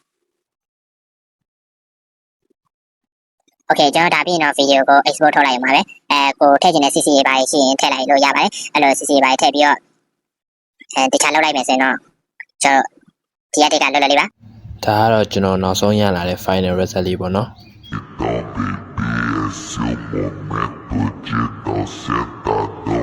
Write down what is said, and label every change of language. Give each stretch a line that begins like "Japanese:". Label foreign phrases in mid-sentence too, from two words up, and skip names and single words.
Burmese: โอเคကျွန်တော်ဒါပြီးရင်တော့ video ကို export ထုတ်လိုက်ရမှာပဲကိုထည့်ချင်တဲ့ CC ပါရှိရင်ထည့်လိုက်လို့ရပါတယ်အဲ့လို CC ပါထည့်ပြီးတော့တခြားလုပ်လိုက်မယ်ဆိုရင်တော့ကျွန်တော်ဒီအတေကလွတ်လွတ်လေးပါ ဒါကတော့ကျွန်တော်နောက်ဆုံးရလာတဲ့
English: final result
Burmese: လေးပေါ့နော်
Portuguese: Então, baby, esse é o momento de não sentar